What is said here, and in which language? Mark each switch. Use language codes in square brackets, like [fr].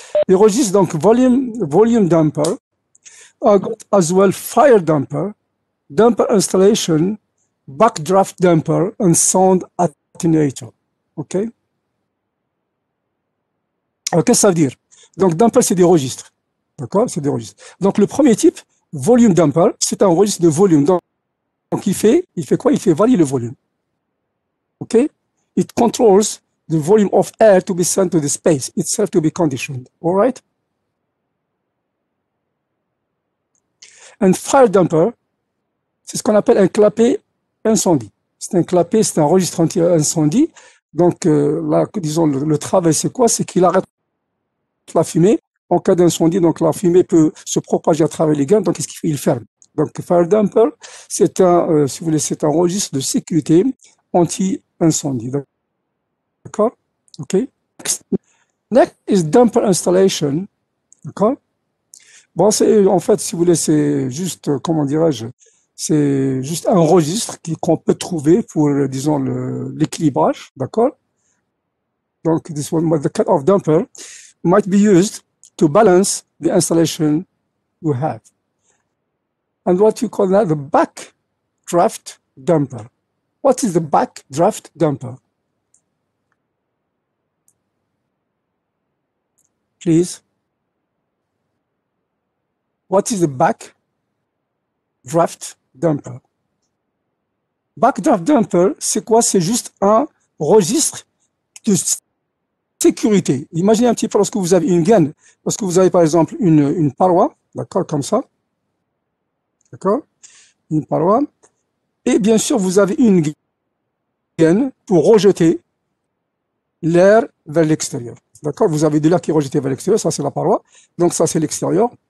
[fr] Les registres, donc [en] volume damper, as well fire damper, damper installation, backdraft damper, and sound attenuator. OK? [fr] Alors, qu'est-ce que ça veut dire? Donc, damper, c'est des registres. D'accord? C'est des registres. Donc, le premier type, volume damper, c'est un registre de volume. Donc il fait quoi? Il fait varier le volume. OK? [en] It controls the volume of air to be sent to the space itself to be conditioned. All right? And fire damper, [fr] c'est ce qu'on appelle un clapet incendie. C'est un clapet, c'est un registre anti-incendie. Donc, là, disons, le travail, c'est quoi? C'est qu'il arrête la fumée. En cas d'incendie, donc la fumée peut se propager à travers les gaines, donc qu'est-ce qu'il fait? Il ferme. Donc, fire damper, c'est un, si vous voulez, c'est un registre de sécurité anti-incendie. D'accord? OK? [en] Next is damper installation. [fr] D'accord? Bon, c'est, en fait, si vous voulez, c'est juste, comment dirais-je, c'est juste un registre qu'on peut trouver pour, disons, l'équilibrage. D'accord? [en] Donc, this one, the cut of damper might be used to balance the installation you have. And what you call that, the backdraft damper. What is the backdraft damper? Please. What is the backdraft damper? [fr] Backdraft damper, c'est quoi? C'est juste un registre de sécurité. Imaginez un petit peu lorsque vous avez une gaine, lorsque vous avez par exemple une paroi, d'accord, comme ça, d'accord, une paroi, et bien sûr vous avez une gaine pour rejeter l'air vers l'extérieur, d'accord, vous avez de l'air qui est rejeté vers l'extérieur, ça c'est la paroi, donc ça c'est l'extérieur.